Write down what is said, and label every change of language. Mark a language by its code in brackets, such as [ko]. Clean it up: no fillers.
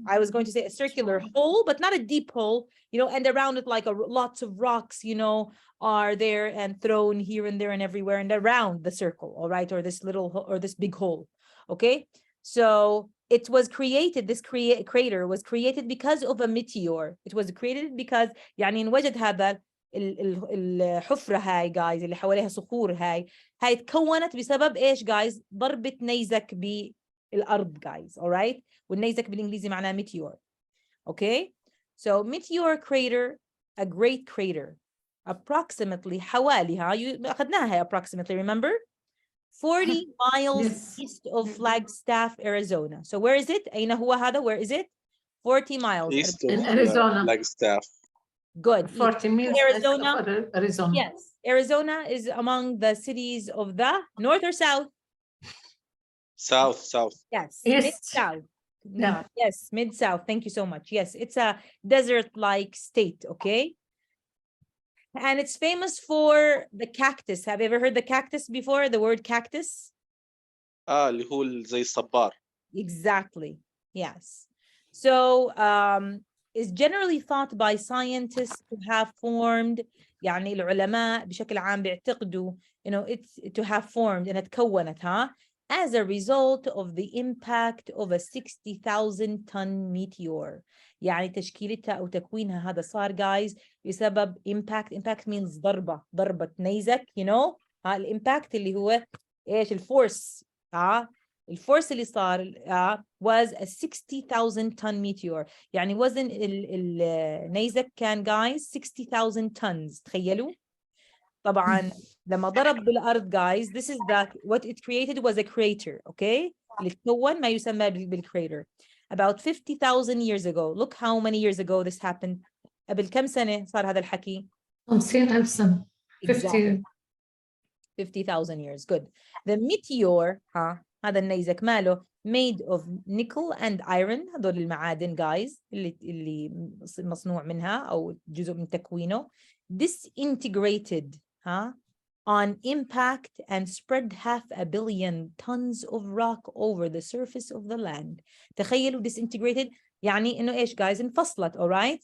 [en] I was going to say a circular hole, but not a deep hole, you know, and around it like lots of rocks, you know, are there and thrown here and there and everywhere and around the circle, all right, or this little or this big hole, okay? So it was created, this crater was created because of a meteor. It was created because [ar] يعني انوجد هذا الحفرة هاي guys اللي حواليها صخور هاي تكونت بسبب ايش guys؟ ضربة نيزك بالأرض guys, all right? والنيزك بالإنجليزي معناه meteor. [en] Okay? So meteor crater, a great crater, approximately [ar] حوالي أخذناها [en] approximately, remember? 40 miles east of Flagstaff, Arizona. So where is it? [ar] أين هو هذا? [en] Where is it? 40 miles. East of In Arizona. Flagstaff. Good. 40 miles. Arizona. Arizona. Yes. Arizona is among the cities of the north or south? South. Yes. East. Mid-south. Yeah. Yes, mid-south. Thank you so much. Yes, it's a desert-like state, okay? And it's famous for the cactus. Have you ever heard the cactus before? The word cactus? [ar] اللي هو زي الصبار. [en] Exactly. Yes. So is generally thought by scientists to have formed, [ar] يعني العلماء بشكل عام بيعتقدوا, [en] you know, it's to have formed and [ar] اتكونت [en] as a result of the impact of a 60,000 ton meteor. [ar] يعني تشكيلتها أو تكوينها هذا صار guys بسبب [en] impact means [ar] ضربة نيزك, you know, الامباكت اللي هو ايش الفورس, الفورس اللي صار [en] was a 60,000 ton meteor. [ar] يعني وزن النيزك كان guys 60,000 tons. تخيلوا. طبعا لما ضرب بالأرض [en] guys, this is what it created was a crater, okay? [ar] اللي تكون ما يسمى بالcrater. [en] About 50,000 years ago. Look how many years ago this happened. [ar] قبل كم سنة صار هذا الحكي؟ 50,000 سنة. [en] 50,000 years. Good. The meteor, [ar] هذا النيزك ماله [en] made of nickel and iron. [ar] هذول المعادن guys اللي مصنوع منها أو جزء من تكوينه. [en] Disintegrated on impact and spread 500 million tons of rock over the surface of the land. [ar] تخيلوا disintegrated يعني إنه إيش guys انفصلت, all right?